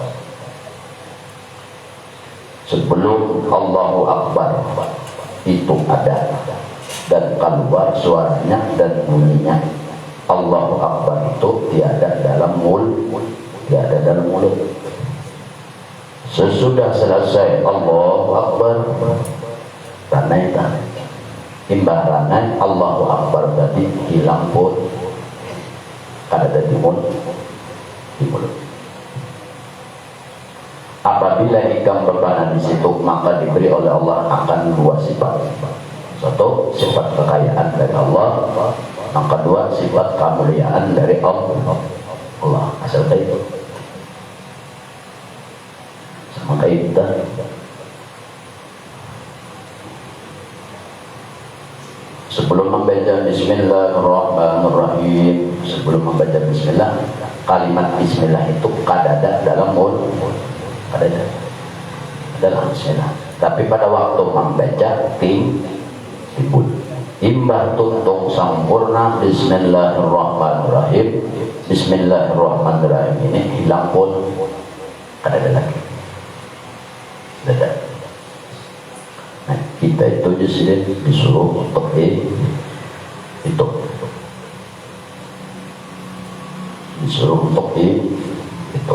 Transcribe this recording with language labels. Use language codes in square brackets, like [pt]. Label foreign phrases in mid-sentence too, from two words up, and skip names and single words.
[id] Sebelum [ar] Allahu Akbar [id] itu ada dan keluar suaranya dan bunyinya [ar] Allahu Akbar [id] itu tiada dalam mulut. [bjn] Sesudah selesai [ar] Allahu Akbar [bjn] ranai imbah ranai [ar] Allahu Akbar [bjn] tadi hilang pun kada di mulut. Apabila ikam berpanah di situ, maka diberi oleh Allah akan dua sifat. [id] Satu, sifat kekayaan dari Allah. Yang kedua, sifat kemuliaan dari Allah. Asal itu sama kayak kita. [bjn] Sebelum membaca Bismillahirrahmanirrahim, sebelum membaca Bismillah, kalimat Bismillah itu kadada dalam mulut, kadada dalam Bismillah. Tapi pada waktu membaca timbul imbah tuntung sempurna Bismillahirrahmanirrahim. [id] Bismillahirrahmanirrahim ini hilang pun ada lagi. Ada. Nah, kita itu di sini disuruh untuk itu. Disuruh untuk itu.